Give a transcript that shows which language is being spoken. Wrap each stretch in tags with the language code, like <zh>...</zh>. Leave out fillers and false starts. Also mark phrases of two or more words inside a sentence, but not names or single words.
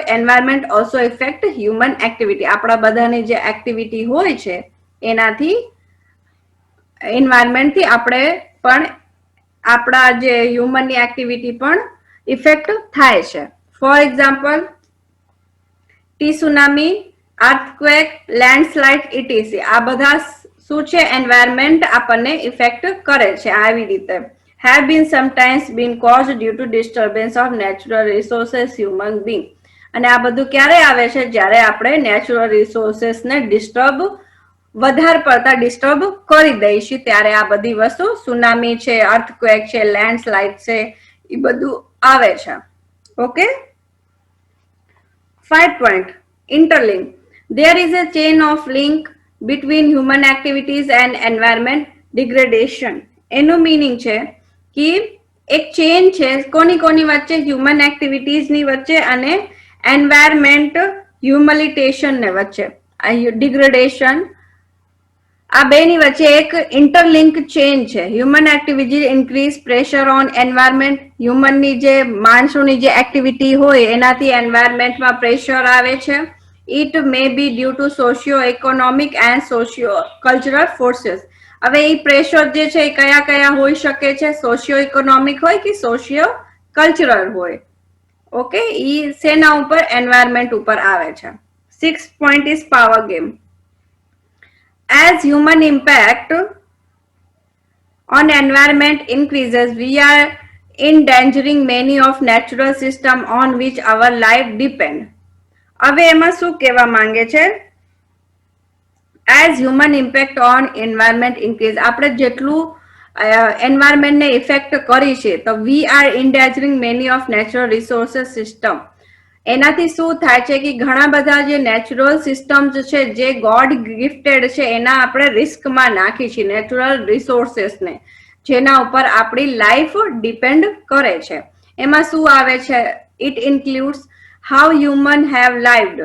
<en>environment also effect human activity.</en> <gu>આપણા બધાની જે એક્ટિવિટી હોય છે એનાથી, એન્વાયરમેન્ટથી આપણે પણ, આપણા જે હ્યુમનની એક્ટિવિટી પણ ઇફેક્ટ થાય છે.</gu> <en>for example, tsunami, earthquake, landslide, etc.</en> <gu>આ બધા શું છે? એન્વાયરમેન્ટ આપણને ઇફેક્ટ કરે છે. આવી રીતે</gu> <en>have been sometimes been caused due to disturbance of natural resources human being.</en> <gu>અને આ બધું ક્યારે આવે છે? જ્યારે આપણે</gu> <en>natural resources</en> <gu>વધારે પડતા ડિસ્ટર્બ કરી દઈશું ત્યારે આ બધી વસ્તુ, સુનામી છે, અર્થક્વેક છે, લેન્ડસ્લાઇડ છે, એ બધું આવે છે.</gu> <en>ઓકે. 5 point interlink. There is a chain of link between human activities and environment degradation.</en> <gu>એનું meaning છે કે એક ચેન છે કોની કોની વચ્ચે,</gu> <en>human activities</en> <gu>ની વચ્ચે અને</gu> <en>environment humiliation</en> <gu>ને વચ્ચે, ડિગ્રેડેશન, આ બેની વચ્ચે એક</gu> <en>interlink chain</en> <gu>છે.</gu> <en>human activity increase pressure on environment.</en> <gu>હ્યુમનની જે માણસોની જે એક્ટિવિટી હોય એનાથી એન્વાયરમેન્ટમાં પ્રેશર આવે છે.</gu> <en>it may be due to socio economic and socio cultural forces.</en> <gu>હવે એ પ્રેશર જે છે એ કયા કયા હોઈ શકે છે?</gu> <en>socio economic</en> <gu>હોય કે</gu> <en>socio cultural</en> <gu>હોય. ઓકે, ઈ સેના ઉપર? એન્વાયરમેન્ટ ઉપર આવે છે.</gu> <en>6 point is power game. As human impact on environment increases, we are endangering many of natural system on which our life depend.</en> <gu>હવે એમાં શું કહેવા માંગે છે?</gu> <en>As human impact on environment increase,</en> <gu>આપણે જેટલું એન્વાયરમેન્ટ ને ઇફેક્ટ કરી છે તો</gu> <en>we are endangering many of natural resources system.</en> <gu>એનાથી શું થાય છે કે ઘણા બધા જે</gu> <en>natural systems</en> <gu>છે જે</gu> <en>god gifted</en> <gu>છે એના આપણે રિસ્કમાં નાખી છે,</gu> <en>natural resources,</en> <gu>જેના ઉપર આપણી</gu> <en>life depend</en> <gu>કરે છે. એમાં શું આવે છે?</gu> <en>it includes how human have lived.</en>